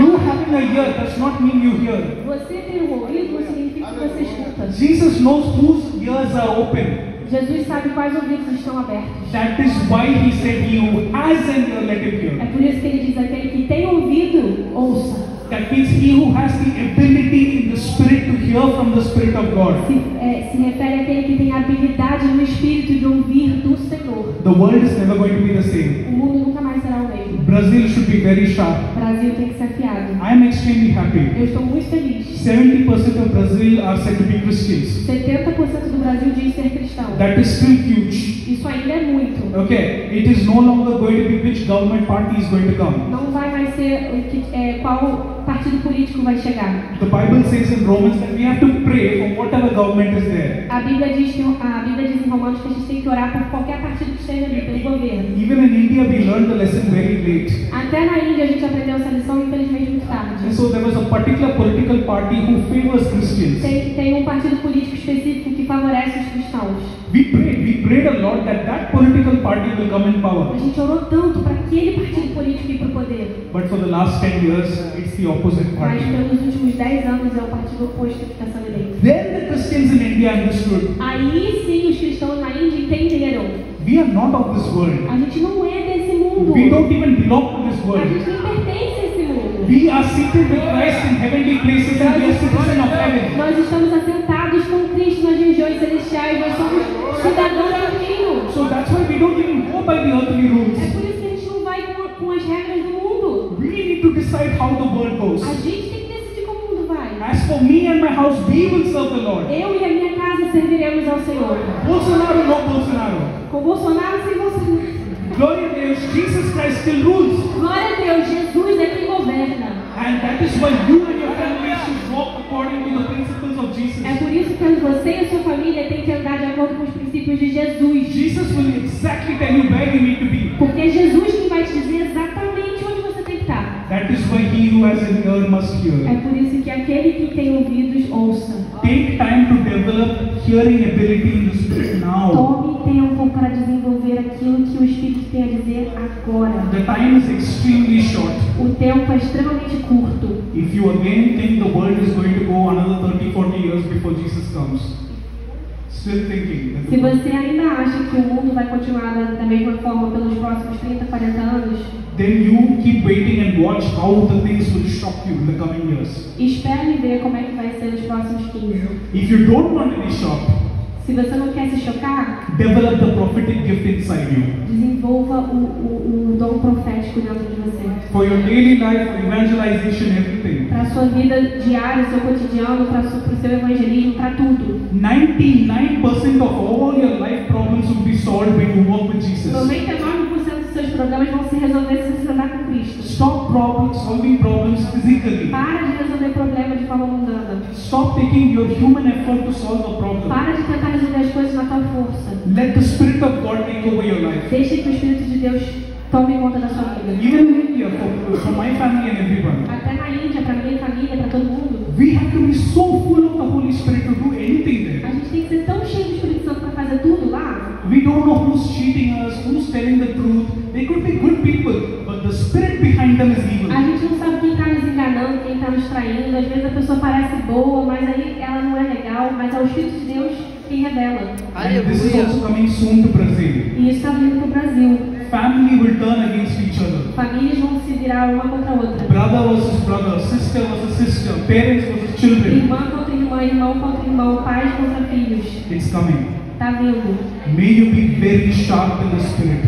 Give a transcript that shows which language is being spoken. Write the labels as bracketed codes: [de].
[en] You having a ear does not mean you hear. [pt] Você ter um ouvido não significa que você escuta. [en] Jesus knows whose ears are open. [pt] Jesus sabe quais ouvidos estão abertos. [en] That is why he said, he who has an ear, let him [pt] É [en] hear. [pt] por isso que ele diz: aquele que tem ouvido, ouça. [en] That means he who has the ability in the Spirit to hear from the Spirit of God. [pt] Se refere àquele que tem a habilidade no Espírito de ouvir do Senhor. [en] The world is never going to be the same. [pt] O mundo nunca mais será o mesmo. [en] Brazil should be very sharp. [pt] O Brasil tem que ser afiado. [en] I am extremely happy. [pt] Eu estou muito feliz. [en] 70% of Brazil are said to be Christians. [pt] 70% do Brasil diz ser cristão. [en] That is still huge. [pt] Isso ainda é muito. [en] Okay, it is no longer going to be which government party is going to come. [pt] Não vai mais ser qual partido político vai chegar. [en] The Bible says in Romans that we have to pray for whatever government is there. [pt] A Bíblia diz em Romanos que a gente tem que orar por qualquer partido que esteja ali, pelo governo. [en] Even in India, we learned the lesson very late. [pt] Até na Índia a gente aprendeu essa lição, infelizmente, muito tarde. [en] And so there was a particular political party who favors Christians. [pt] Tem um partido político específico que favorece os cristãos. [en] We prayed a lot that political party will come in power. [pt] A gente orou tanto para aquele partido político ir para o poder. [en] But for the last 10 years, it's the opposite [pt] Mas [en] party. [pt] pelos últimos 10 anos é o partido oposto que está sendo eleito. [en] Then the Christians in India understood, [pt] Aí sim os cristãos na Índia entenderam. [en] we are not of this world. [pt] A gente não é desse mundo. [en] We don't even belong to this [pt] A [en] world. [pt] gente nem pertence a esse mundo. [en] We are seated with Christ in heavenly places and we are citizens of heaven. [pt] Nós estamos assentados com Cristo nas regiões celestiais. Nós somos cidadãos do reino. [en] So that's why we don't even go by the earthly [pt] É [en] rules. [pt] por isso que a gente não vai com as regras do mundo. [en] We need to decide how the world goes. [pt] A gente tem que decidir como o mundo vai. [en] As for me and my house, we will serve the Lord. [pt] Eu e a minha casa serviremos ao Senhor. [en] Bolsonaro, no Bolsonaro. [pt] Com Bolsonaro sem Bolsonaro. [en] Glory to Deus, Jesus Christ still rules. [pt] Glória a Deus, Jesus é quem governa. [en] And that is why you and your family should walk according to the principles of Jesus. [pt] É por isso que você e a sua família têm que andar de acordo com os princípios de Jesus. [en] Jesus will exactly tell you where you need to be. [pt] Porque é Jesus que vai te dizer exatamente onde você tem que estar. [en] That is why he who has an ear must hear. [pt] por isso que aquele que tem ouvidos, ouça. [en] Take time to develop hearing ability in the Spirit now. [pt] Tome tempo para desenvolver aquilo que o Espírito tem a dizer agora. [en] The time is extremely short. [pt] O tempo é extremamente curto. [en] If you again think the world is going to go another 30, 40 years before Jesus comes, still thinking that [pt] Se [en] the world, [pt] você ainda acha que o mundo vai continuar da mesma forma pelos próximos 30, 40 anos, [en] then you keep waiting and watch how the things will shock you in the coming years. [pt] espere ver como é que vai ser nos próximos 15. [en] If you don't want to be shocked, [pt] Se você não quer se chocar, [en] develop the prophetic gift inside you. [pt] desenvolva o dom profético dentro de você. [en] For your daily life, for evangelization, everything. [pt] Para a sua vida diária, seu cotidiano, para o seu evangelismo, para tudo. [en] 99% of all your life problems will be solved when you walk with Jesus. [pt] 99% dos seus problemas vão se resolver se você andar com Cristo. [en] Stop solving problems physically. [pt] Para de resolver problemas de forma mundana. [en] Stop taking your human effort to solve a problem. [pt] Para de tentar resolver as coisas na tua força. [en] Let the Spirit of God take over your life. [pt] Deixe que o Espírito de Deus tome conta da sua vida. [en] Even in India, for my family and everyone, [pt] Até na Índia, para minha família, para todo mundo. [en] we have to be so full of the Holy Spirit to do anything [pt] A [en] there. [pt] gente tem que ser tão cheio do Espírito Santo para fazer tudo lá. [en] We don't know who's cheating us, who's telling the truth. They could be good people, but the Spirit behind them is evil. [pt] A gente não sabe quem está nos enganando, quem está nos traindo. Às vezes a pessoa parece boa, mas aí ela não é legal. Mas é o Espírito de Deus quem revela. [en] And this is [pt] Aleluia. [en] also coming soon to Brazil. [pt] E isso está vindo para o Brasil. [en] Family will turn against each other. [pt] Famílias vão se virar uma contra a outra. [en] Brother versus brother, sister versus sister, parents versus children. [pt] Irmã contra irmã, irmão contra irmão, pais contra filhos. [en] It's coming. [pt] Está vindo. [en] May you be very sharp in the spirit.